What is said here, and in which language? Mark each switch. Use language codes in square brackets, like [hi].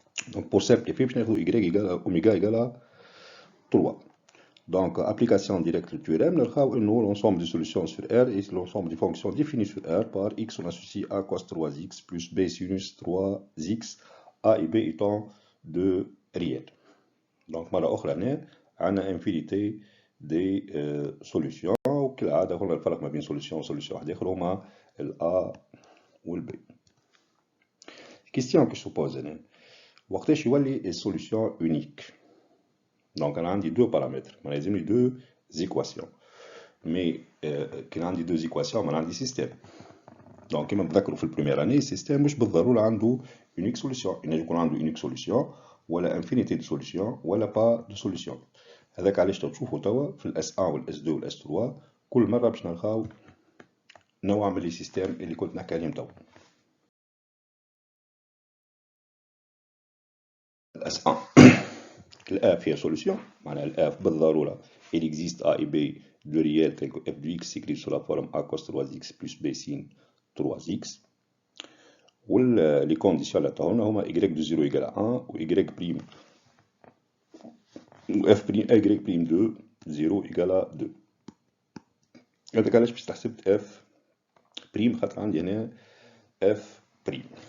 [fr] donc pour simplifier باش ناخذ y égale à oméga égale à 3. donc application directe du théorème [ar] نلقاو انه [fr] l'ensemble des solutions sur R et l'ensemble des fonctions définies sur R par x on associe a cos 3x plus b sinus 3x a et b étant de réels. [ar] donc مرة أخرى هنا عندنا [fr] infinité des solutions [ar] وكالعادة قلنا الفرق ما بين solution و solution واحدة أخرى هما ال A و ال B. [fr] question que je pose [ar] هنا وقتاش يولي السوليسيون unique؟ donc أنا عندي deux paramètres ما لازملي [fr] deux équations mais [ar] كان عندي deux équations ما عندي système. donc كما تذكروا في البريمير اني السيستم مش بالضرورة عنده unique solution ينجم يكون عنده unique solution [fr] ولا infinité de solution ولا pas de solution. [ar] هذاك علاش تشوفوا توا في الاس 1 والاس 2 والاس 3 كل مرة باش نلقاو نوع من لي سيستم اللي كنت نحكي عليهم توا. الاس 1 الA فيها [fr] solution [ar] معناها الA بالضرورة [fr] il existe A et B de réel tel que f de x s'écrit sous la forme A cos 3x plus B sin 3x. [ar] لي كونديسيون اللي عطاونا هما y دو 0 ايكال 1 و y بريم و f بريم y بريم دو 0 ايكال 2. هذاك علاش باش تحسبت f بريم خاطر عندي هنا f بريم.